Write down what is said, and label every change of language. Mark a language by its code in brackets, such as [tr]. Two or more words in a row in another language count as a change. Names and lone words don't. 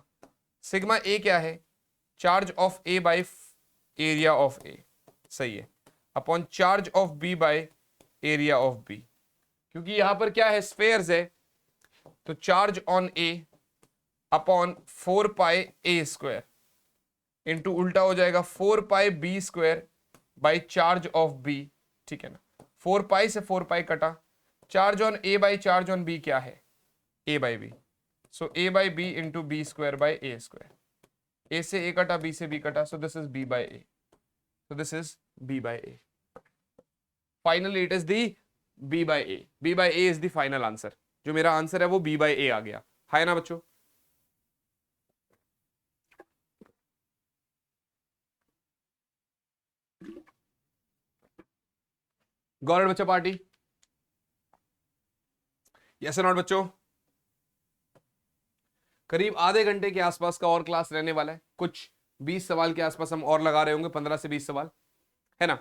[hi] सिग्मा ए क्या है, [en] charge of A by area of A, [hi] सही है, [en] upon charge of B by area of B, [hi] क्योंकि यहां पर क्या है, स्फेयर्स है, तो [en] charge on A upon 4 pi A square into [hi] उल्टा हो जाएगा [en] 4 pi B square by charge of B, [hi] ठीक है ना। 4 पाई से 4 पाई कटा, [en] charge on A by charge on B [hi] क्या है, [en] A by B, so A by B into B square by A square, [hi] ए से ए कटा बी से बी कटा, [en] so this is B by A, so this is b by a. Finally it is the b by a. b by a is the final answer. [hi] जो मेरा आंसर है वो [en] b by a [hi] आ गया, है ना बच्चों। गॉट बच्चा पार्टी, [en] yes not [hi] बच्चों। करीब आधे घंटे के आसपास का और क्लास रहने वाला है, कुछ 20 सवाल के आसपास हम और लगा रहे होंगे, 15 से 20 सवाल, है ना।